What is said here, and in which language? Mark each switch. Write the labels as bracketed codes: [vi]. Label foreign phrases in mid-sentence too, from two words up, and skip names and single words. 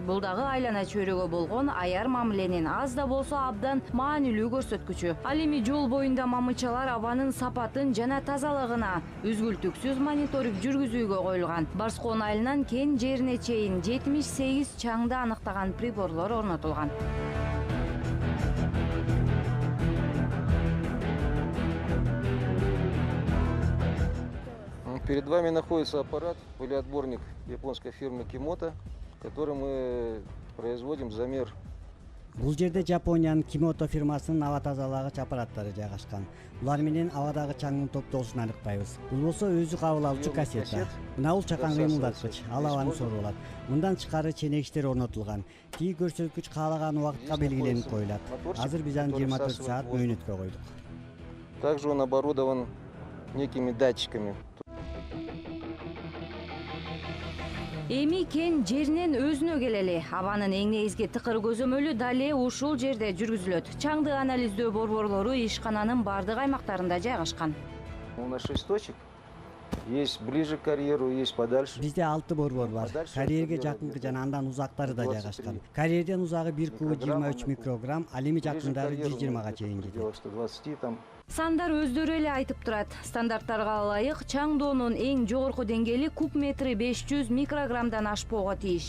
[ky] Бул дагы айлана чөйрөгө болгон аяр мамиленин аз да болсо абдан маанилүү көрсөткүчү. Ал эми жол боюнда мамычалар абанын сапатын жана тазалыгына үзгүлтүксүз мониторинг жүргүзүүгө коюлган. Барскон айылынан кен жерине чейин 78 чаңды аныктаган приборлор орнотулган. [ru] Перед вами находится аппарат, пылеотборник японской фирмы Kimoto, который мы производим замер. [ky] Бул жерде Жапониянын Kimoto фирмасынын аба тазалагыч аппараттары жайгашкан. Булар менен абадагы чаңдын топтолушун аныктайбыз. Бул болсо өзү кабыл алуучу кассета. Мына бул чакан кыймылдаткыч, ал абаны сору алат. Мындан тышкары ченегиштер орнотулган. Тиги көрсөткүч каалаган убакытка белгиленип коюлат. Азыр биз аны 24 саат мөөнөткө койдук. [ru] Также он оборудован некими датчиками. [ky] Эми кен жеринен өзүнө келели. Абанын эң негизги тыкыр көзөмөлү дале ушул жерде жүргүзүлөт. Чаңды анализдөө борборлору ишкананын бардык аймактарында жайгашкан. [ru] У нас 6 точек. Есть ближе к карьеру, есть подальше. [ky] Бизде 6 борбор бар. Карьерге жакынкы жана андан узактары да жайгашкан. Карьерден узагы 1 куб 23 микрограмм, ал эми жакындары 120га чейин жетет. Сандар өздөрү эле айтып турат. Стандарттарга ылайык чаңдоонун эң жогорку деңгээли куб метри 500 микрограммдан ашпоого тийиш.